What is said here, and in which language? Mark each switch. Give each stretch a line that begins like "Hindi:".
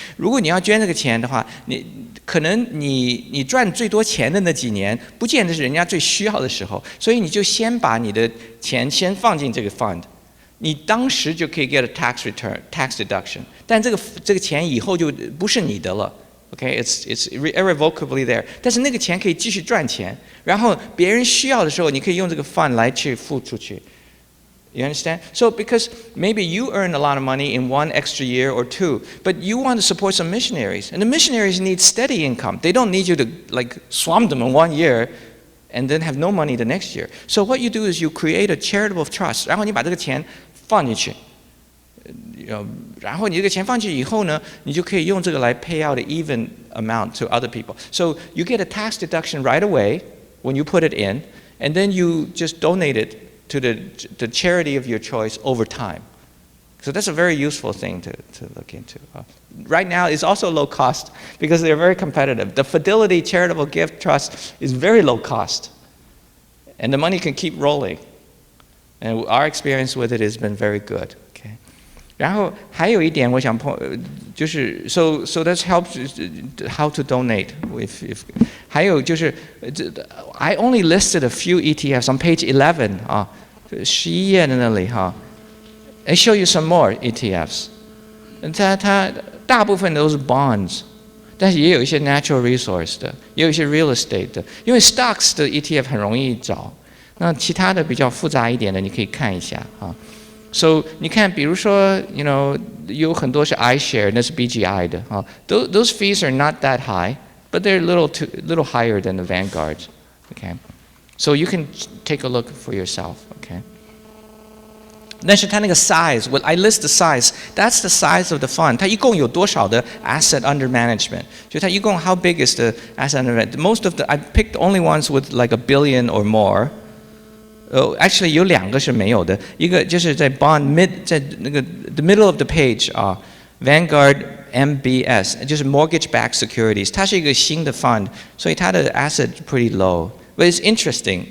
Chinese: 如果你要捐这个钱的话，可能你赚最多钱的那几年，不见得是人家最需要的时候，所以你就先把你的钱先放进这个 fund， 你当时就可以
English: get a tax return, tax deduction，
Chinese: 但这个钱以后就不是你的了。
English: Okay, it's irrevocably there.
Chinese: 但是那个钱可以继续赚钱，然后别人需要的时候，你可以用这个 fund 来去付出去。
English: You understand? So because maybe you earn a lot of money in 1 extra year or 2, but you want to support some missionaries, and the missionaries need steady income. They don't need you to like swamp them in 1 year and then have no money the next year. So what you do is you create a charitable trust.
Chinese: 然后你把这个钱放进去，然后你这个钱放进去以后呢，你就可以用这个来
English: pay out an even amount to other people. So you get a tax deduction right away when you put it in, and then you just donate it to the charity of your choice over time. So that's a very useful thing to look into. Right now, it's also low cost because they're very competitive. The Fidelity Charitable Gift Trust is very low cost, and the money can keep rolling. And our experience with it has been very good. Okay.
Chinese: 然后还有一点我想就是
English: so that helps how to donate. If
Chinese: 还有就是
English: I only listed a few ETFs on page 11
Chinese: 11页的那里
English: I show you some more ETFs.
Chinese: 它大部分都是 bonds, 但是也有一些 natural resource 的，也有一些 real estate 的。因为 stocks 的 ETF 很容易找，那其他的比较复杂一点的你可以看一下 So 你看，比如说有很多是 iShare， 那是 BGI 的啊。
English: Those fees are not that high, but they're little higher than the Vanguard. Okay, so you can take a look for yourself. Okay.
Chinese: 但是它那个
English: size, I list the size. That's the size of the fund.
Chinese: 它一共有多少的 asset under management? 就它一共
English: how big is the asset under management? Most of I picked only ones with like $1 billion or more. Actually
Chinese: 有2个是没有的，一个就是在
English: bond
Chinese: 在那个
English: the middle of the page 啊 ，Vanguard MBS 就是 mortgage-backed securities，
Chinese: 它是一个新的
English: fund，
Chinese: 所以它的
English: asset pretty low. But it's interesting.